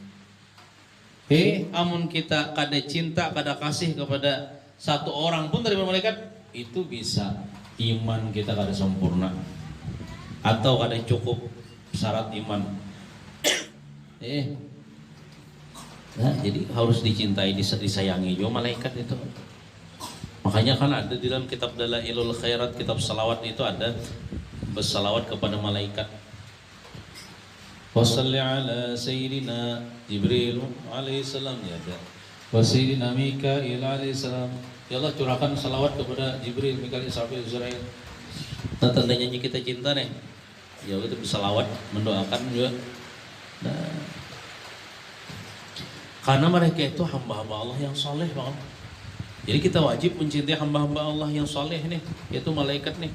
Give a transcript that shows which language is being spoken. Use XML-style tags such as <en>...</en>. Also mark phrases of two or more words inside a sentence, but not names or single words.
<bjn>Amun kita kada cinta, kada kasih kepada satu orang pun dari malaikat, itu bisa iman kita kada sempurna atau kada cukup syarat iman.</bjn> <id>Nah, jadi harus dicintai, disayangi juga malaikat itu. Makanya kan ada di dalam kitab Dalailul Khairat, kitab salawat itu ada bersalawat kepada malaikat.</id> <ar>Wa shalli ala sayyidina Jibril alaihi salam,</ar> <id>ya ada.</id> <ar>Wa sayyidina Mikail alaihi salam. Ya Allah</ar> <id>curahkan salawat kepada Jibril, Mikail, Israfil, Israel. Nah, tandanya kita cinta nih. Ya kita bersalawat, mendoakan juga. Nah, karena mereka itu hamba-hamba Allah yang soleh banget. Jadi kita wajib mencintai hamba-hamba Allah yang soleh nih, yaitu malaikat nih.</id>